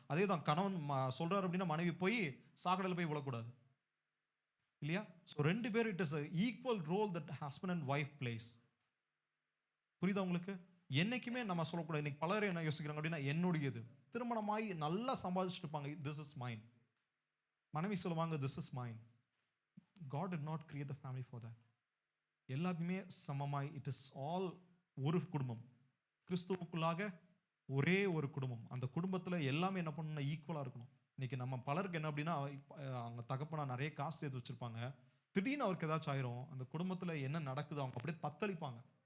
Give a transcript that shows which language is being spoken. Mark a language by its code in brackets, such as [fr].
[ta] அதே தான் கணவன் சொல்றாரு அப்படின்னா மனைவி போய் சாக்கடையில் போய் விழக்கூடாது இல்லையா? [en] So 2 பேர் it is equal role that husband and wife place. [ta] புரியுதா உங்களுக்கு? என்னைக்குமே நம்ம சொல்லக்கூடாது. இன்னைக்கு பலர் என்ன யோசிக்கிறாங்க அப்படின்னா என்னுடையது, திருமணமாகி நல்லா சம்பாதிச்சுட்டு இருப்பாங்க, [en] This is mine. [ta] மனைவி சொல்லுவாங்க [en] This is mine. God did not create the family for that. [ta] எல்லாத்தையுமே சமமாய், [en] it is all [ta] ஒரு குடும்பம், கிறிஸ்துவுக்குள்ளாக ஒரே ஒரு குடும்பம். அந்த குடும்பத்துல எல்லாமே என்ன பண்ணணும்னா ஈக்குவலா இருக்கணும். இன்னைக்கு நம்ம பலருக்கு என்ன அப்படின்னா, அவங்க தகப்பனா நிறைய காசு சேர்த்து வச்சிருப்பாங்க. திடீர்னு அவருக்கு ஏதாச்சும் ஆயிரும். அந்த குடும்பத்துல என்ன நடக்குது அவங்க அப்படியே தத்தளிப்பாங்க.